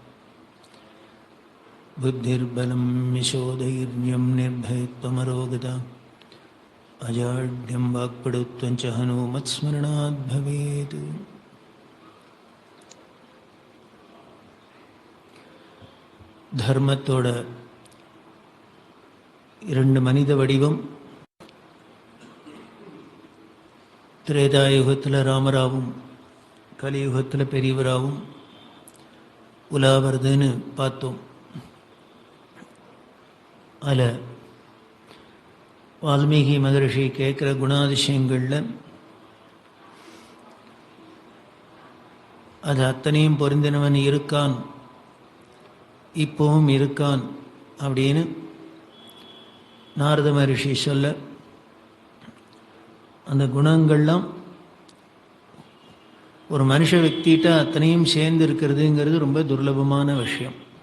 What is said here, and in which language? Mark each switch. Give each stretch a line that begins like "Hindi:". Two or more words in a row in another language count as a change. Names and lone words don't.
Sanskrit: बुद्धिर्बलं यशोधैर्यं निर्भयत्वमरोगता अजाड्यं वाक्पटुत्वं च हनुमत्स्मरणात् भवेत्
Tamil: धर्मத்தோட இரண்டு மனித வடிவம் திரேதாயுகத்தில் ராமராவும் கலியுகத்தில் பெரியவராகவும் உலாவருதுன்னு பார்த்தோம். அதில் வால்மீகி மகரிஷி கேட்குற குணாதிசயங்களில் அது அத்தனையும் பொருந்தினவன் இருக்கான், இப்போவும் இருக்கான் அப்படின்னு நாரத மகரிஷி சொல்ல, அந்த குணங்கள்லாம் ஒரு மனுஷ വ്യക്തിகிட்ட அத்தனையும் சேர்ந்து இருக்கிறதுங்கிறது ரொம்ப துர்லபமான விஷயம்.